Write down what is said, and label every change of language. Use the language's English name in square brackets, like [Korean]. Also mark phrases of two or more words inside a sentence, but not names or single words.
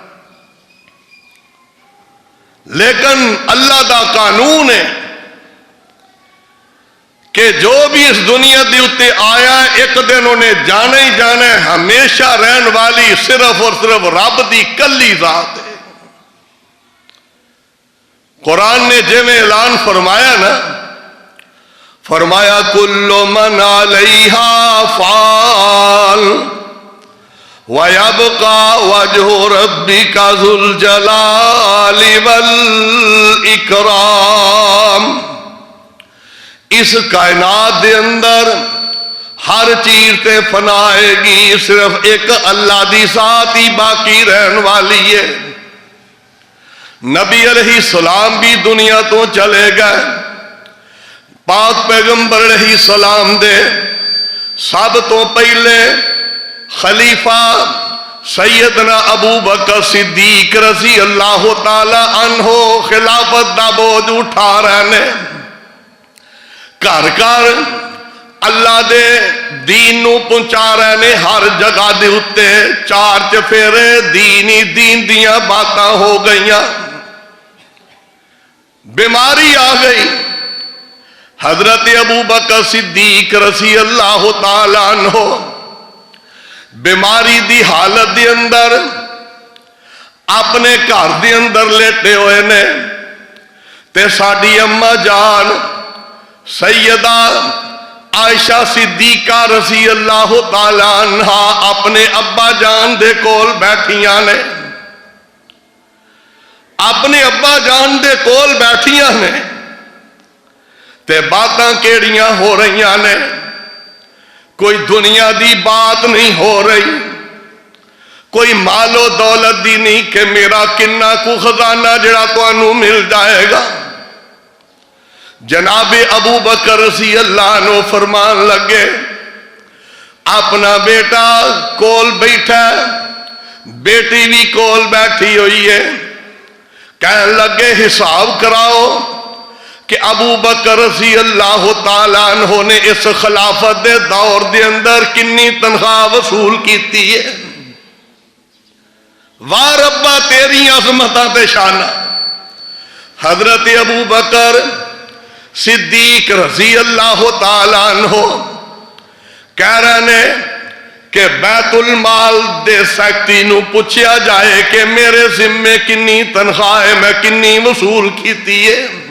[Punjabi] لیکن اللہ دا قانون ہے کہ جو بھی اس دنیا دی اتے آیا ایک دن انہیں جانا ہی جانا ہے. ہمیشہ رہن والی صرف اور صرف رب دی کلی ذات ہے. قرآن نے جے میں اعلان فرمایا نا، فرمایا [Arabic] کل من علیہا فان وَيَبْقَى وَجْهُ رَبِّكَ ذُو الْجَلَالِ وَالْإِكْرَامِ. [Punjabi] اس کائنات دے اندر ہر چیز تے فنا آئے گی، صرف ایک اللہ دی ذات ہی باقی رہن والی ہے. نبی [Arabic] علیہ السلام [Punjabi] بھی دنیا تو چلے گئے. پاک پیغمبر [Arabic] علیہ السلام [Punjabi] دے سب تو پہلے خلیفہ سیدنا ابو بکر صدیق [Arabic] رضی اللہ تعالی عنہ [Punjabi] خلافت دا بوجھ اٹھا رہے ہیں. گھر گھر اللہ دے دین نو پہنچا رہے ہیں. ہر جگہ دے اتے 4 چفیرے دین ہی دین دیاں باتاں ہو گئیاں. بیماری آ گئی. حضرت ابو بکر صدیق [Arabic] رضی اللہ تعالی عنہ [Punjabi] بیماری دی حالت دی اندر اپنے گھر دی اندر لیٹے ہوئے نے. تے ساڈی اما جان سیدہ عائشہ صدیقہ [Arabic] رضی اللہ تعالی عنہا [Punjabi] اپنے ابا جان دے کول بیٹھیاں نے. اپنے ابا جان دے کول بیٹھیاں نے تے باتاں کیڑیاں ہو رہیاں نے. کوئی دنیا دی بات نہیں ہو رہی، کوئی مال و دولت دی نہیں کہ میرا کنا کو خزانہ جڑا تانوں مل جائے گا. جناب ابو بکر [Arabic] رضی اللہ عنہ [Punjabi] فرمان لگے، اپنا بیٹا کول بیٹھا ہے، بیٹی بھی کول بیٹھی ہوئی ہے. کہنے لگے حساب کراؤ کہ ابو بکر [Arabic] رضی اللہ تعالیٰ عنہ [Punjabi] نے اس خلافت دے دور دے اندر کنی تنخواہ وصول کیتی ہے. واہ ربا تیری عظمتاں تے شانہ. حضرت ابو بکر صدیق [Arabic] رضی اللہ تعالیٰ عنہ [Punjabi] کہہ رہے ہیں کہ بیت المال دے سیکٹری نو پوچھیا جائے کہ میرے ذمے کنی تنخواہ ہے، میں کنی وصول کیتی ہے.